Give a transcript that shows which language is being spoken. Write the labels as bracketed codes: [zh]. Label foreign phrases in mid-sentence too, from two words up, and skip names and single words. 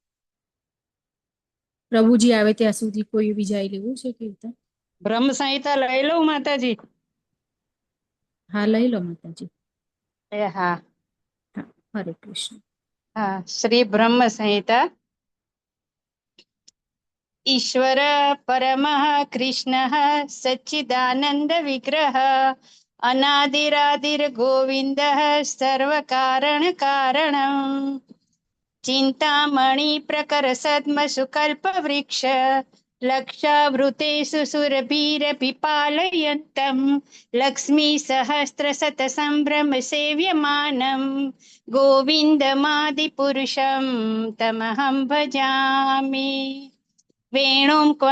[gu] પ્રભુજી આવે ત્યાં સુધી કોઈ વિજાય લેવું છે કીર્તન? બ્રહ્મ સંહિતા લઈ લઉં માતાજી? હા, લઈ લો માતાજી. હા, હરે કૃષ્ણ. હા. શ્રી બ્રહ્મ સંહિતા. [sa] ईश्वर परमः कृष्णः सच्चिदानंद विग्रह अनादिरादिर गोविंदः सर्वकारण कारणम् चिंतामणि प्रकर सद्म सुकल्प वृक्ष लक्षावृतेषु सुरभीर पिपालयन्तं लक्ष्मी सहस्र शत संभ्रम सेव्यमानं गोविन्दमादिपुरुषं तमहं भजामि वेणुं